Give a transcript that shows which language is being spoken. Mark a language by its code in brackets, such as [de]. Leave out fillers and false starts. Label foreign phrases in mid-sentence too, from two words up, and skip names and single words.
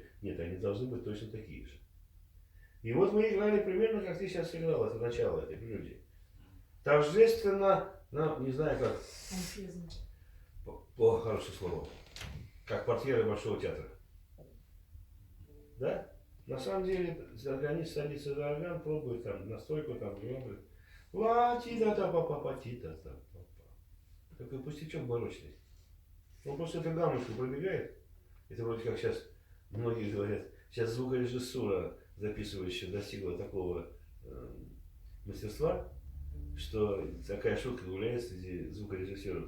[ru] Нет, они должны быть точно такие же. И вот мы играли примерно, как ты сейчас играл, это начало этой прелюдии. Торжественно, ну, не знаю как, хорошее слово, как портьеры Большого театра. Да? На самом деле, органист садится за орган, пробует там настойку, там гробы. Ла-ти-да-та-па-па-па-ти-да-та-па-па. Такой пустячок барочный. Он просто эту гаммочку пробегает. Это вроде как сейчас многие говорят, сейчас звукорежиссура записывающая достигла такого мастерства, что такая шутка гуляет среди звукорежиссеров.